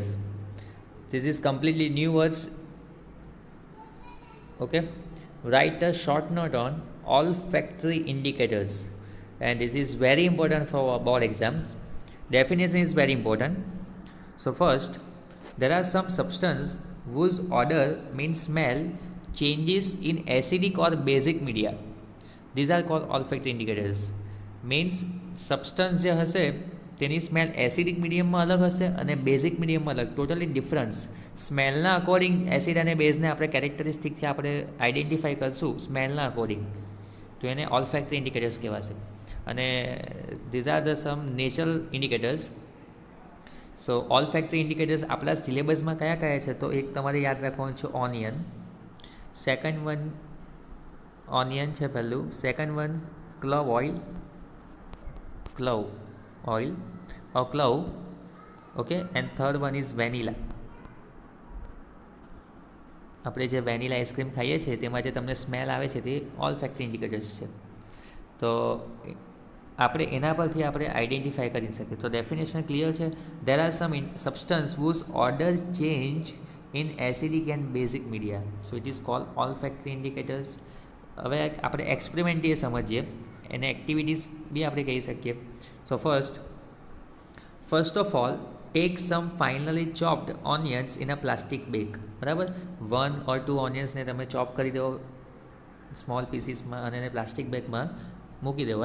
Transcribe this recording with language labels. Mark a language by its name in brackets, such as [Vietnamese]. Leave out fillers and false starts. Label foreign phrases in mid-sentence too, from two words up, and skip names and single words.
[English] This is completely new words. Okay, write a short note on olfactory indicators, and this is very important for our board exams. Definition is very important. So first, there are some substances whose odor means smell changes in acidic or basic media. These are called olfactory indicators. Means substance [Gujarati] જે હશે તેની સ્મેલ એસિડિક મીડિયમમાં અલગ હશે અને બેઝિક મીડિયમમાં અલગ, [English] totally difference. [Gujarati] સ્મેલના અકોર્ડિંગ એસિડ અને બેઝને આપણે કેરેક્ટરિસ્ટિકથી આપણે આઈડેન્ટિફાઈ કરશું સ્મેલના અકોર્ડિંગ, તો એને [English] olfactory indicators [Gujarati] કહેવાશે. [English] અને these are the some natural indicators. [Gujarati] સો [English] olfactory indicators [Gujarati] આપણા સિલેબસમાં કયા કયા છે, તો એક તમારે યાદ રાખવાનું છે ઓનિયન. [English] second one onion [Gujarati] છે પહેલું. [English] second one clove oil, clove oil or clove, okay, and third one is vanilla. [Gujarati] આપણે જે [English] vanilla ice cream [Gujarati] ખાઈએ છીએ તેમાં જે તમને સ્મેલ આવે છે તે [English] olfactory indicators [Gujarati] છે. તો આપણે એના પરથી આપણે આઈડેન્ટિફાઈ કરી શકીએ. તો ડેફિનેશન ક્લિયર છે. [English] there are some substance whose order change in acidic and basic media, so it is called olfactory indicators. [Gujarati] હવે આપણે એક્સપેરિમેન્ટ એ સમજીએ, એને એક્ટિવિટીઝ બી આપણે કહી શકીએ. [English] so first of all, take some finally chopped onions in a plastic bag. [Gujarati] બરાબર, 1 or 2 ઓનિયન્સને તમે ચોપ કરી દો સ્મોલ પીસીસમાં અને એને પ્લાસ્ટિક બેગમાં મૂકી દો.